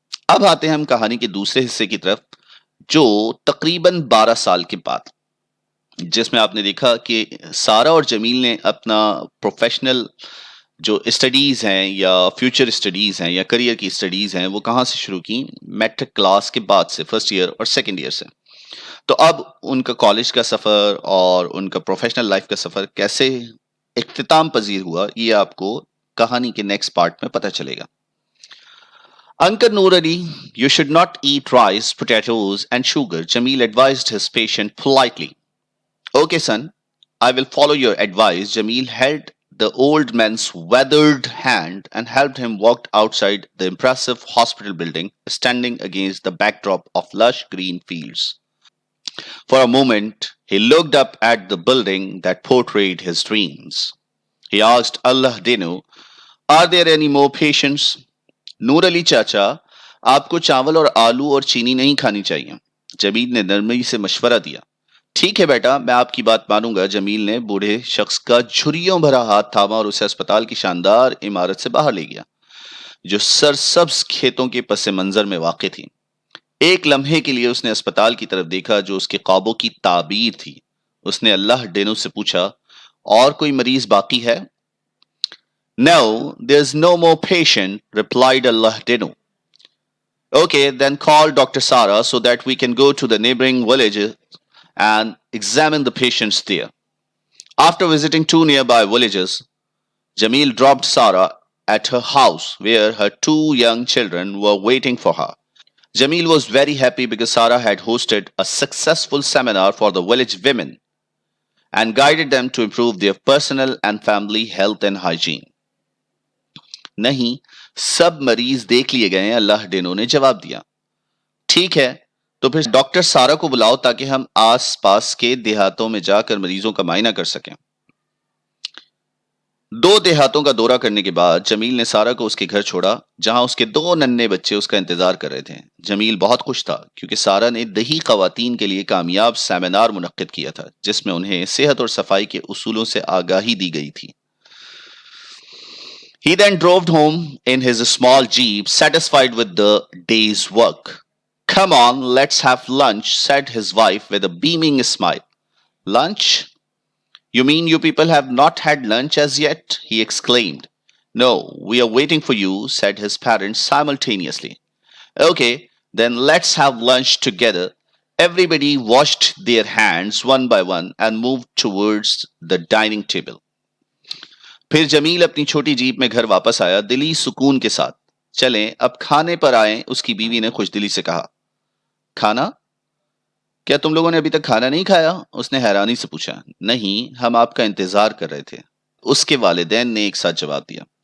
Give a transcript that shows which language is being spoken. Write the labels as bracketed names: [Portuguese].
[Hindi] अब आते हैं हम कहानी के दूसरे हिस्से की तरफ, जो तकरीबन 12 साल के बाद, जिसमें आपने देखा कि सारा और जमील ने अपना प्रोफेशनल जो स्टडीज़ हैं या फ्यूचर स्टडीज़ हैं या करियर की स्टडीज़ हैं, वो कहाँ से शुरू की? मैट्रिक क्लास के बाद से, फर्स्ट ईयर और सेकेंड ईयर से। तो अब उनका कॉलेज का सफ़र और उनका प्रोफेशनल लाइफ का सफ़र कैसे इख्तिताम पजीर हुआ, ये आपको कहानी के नेक्स्ट पार्ट में पता चलेगा। [English] Uncle Noor Ali, you should not eat rice, potatoes, and sugar, Jamil advised his patient politely. Okay, son, I will follow your advice. Jamil held the old man's weathered hand and helped him walk outside the impressive hospital building, standing against the backdrop of lush green fields. For a moment, he looked up at the building that portrayed his dreams. He asked Allah Dinu, are there any more patients? [Hindi] नूर अली चाचा, आपको चावल और आलू और चीनी नहीं खानी चाहिए। जमील ने नरमी से मशवरा दिया। ठीक है बेटा, मैं आपकी बात मानूंगा। जमील ने बूढ़े शख्स का झुर्रियों भरा हाथ थामा और उसे अस्पताल की शानदार इमारत से बाहर ले गया, जो सरसब्ज खेतों के पस मंजर में वाक़ थी। एक लम्हे के लिए उसने अस्पताल की तरफ देखा जो उसके ख्वाबों की ताबीर थी। उसने अल्लाह डेनो से पूछा, और कोई मरीज बाकी है? [English] No, there's no more patient, replied Allah Dinu. Okay, then call Dr. Sara so that we can go to the neighboring villages and examine the patients there. After visiting two nearby villages, Jamil dropped Sara at her house where her two young children were waiting for her. Jamil was very happy because Sara had hosted a successful seminar for the village women and guided them to improve their personal and family health and hygiene. [Hindi] नहीं, सब मरीज देख लिए गए हैं, अल्लाह डेनो ने जवाब दिया। ठीक है, तो फिर डॉक्टर सारा को बुलाओ ताकि हम आसपास के देहातों में जाकर मरीजों का मायना कर सकें। 2 देहातों का दौरा करने के बाद जमील ने सारा को उसके घर छोड़ा, जहां उसके 2 नन्हे बच्चे उसका इंतजार कर रहे थे। जमील बहुत खुश था क्योंकि सारा ने दही खवातीन के लिए कामयाब सेमिनार मुनक्किद किया था, जिसमें उन्हें सेहत और सफाई के उसूलों से आगाही दी गई थी। [English] He then drove home in his small jeep, satisfied with the day's work. Come on, let's have lunch, said his wife with a beaming smile. Lunch? You mean you people have not had lunch as yet? He exclaimed. No, we are waiting for you, said his parents simultaneously. Okay, then let's have lunch together. Everybody washed their hands one by one and moved towards the dining table. [Hindi] फिर जमील अपनी छोटी jeep में घर वापस आया, दिली सुकून के साथ। चलें अब खाने पर आए, उसकी बीवी ने खुशदिली से कहा। खाना? क्या तुम लोगों ने अभी तक खाना नहीं खाया? उसने हैरानी से पूछा। नहीं, हम आपका इंतजार कर रहे थे, उसके वालिदैन ने एक साथ जवाब दिया।